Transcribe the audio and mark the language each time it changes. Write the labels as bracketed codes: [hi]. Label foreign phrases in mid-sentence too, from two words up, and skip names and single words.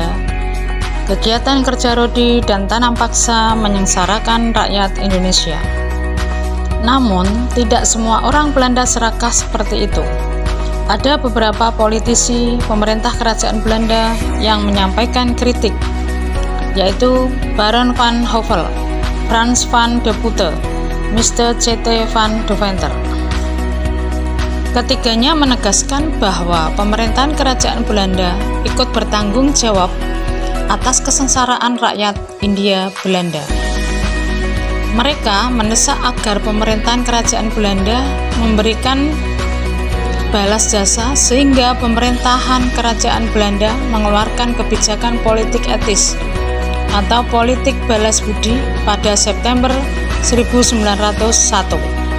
[id] Kegiatan kerja rodi dan tanam paksa menyengsarakan rakyat Indonesia. Namun, tidak semua orang Belanda serakah seperti itu. Ada beberapa politisi pemerintah kerajaan Belanda yang menyampaikan kritik, yaitu Baron van Hövell, Frans van de Putte, Mr. C.T. van Deventer. Ketiganya menegaskan bahwa pemerintahan kerajaan Belanda ikut bertanggung jawab atas kesengsaraan rakyat Hindia Belanda. Mereka mendesak agar pemerintahan kerajaan Belanda memberikan balas jasa sehingga pemerintahan kerajaan Belanda mengeluarkan kebijakan politik etis atau politik balas budi pada September 1901.